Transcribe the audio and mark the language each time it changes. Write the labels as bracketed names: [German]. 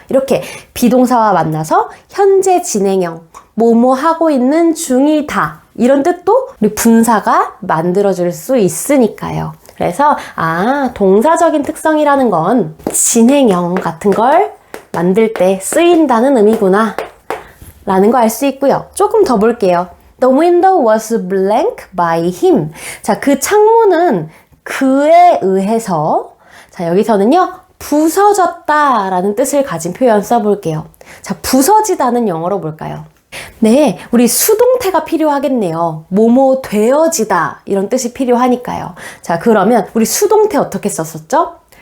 [Korean] 이렇게 비동사와 만나서 현재 진행형 뭐뭐 하고 있는 중이다 이런 뜻도 우리 분사가 만들어줄 수 있으니까요. 그래서 동사적인 특성이라는 건 진행형 같은 걸 만들 때 쓰인다는 의미구나 라는 거 알 수 있고요. 조금 더 볼게요. [English] The window was blank by him. [Korean] 자, 그 창문은 그에 의해서 자, 여기서는요. 부서졌다 라는 뜻을 가진 표현 써볼게요. 자, 부서지다는 영어로 볼까요? 네, 우리 수동태가 필요하겠네요. 뭐뭐 되어지다 이런 뜻이 필요하니까요. 자, 그러면 우리 수동태 어떻게 썼었죠?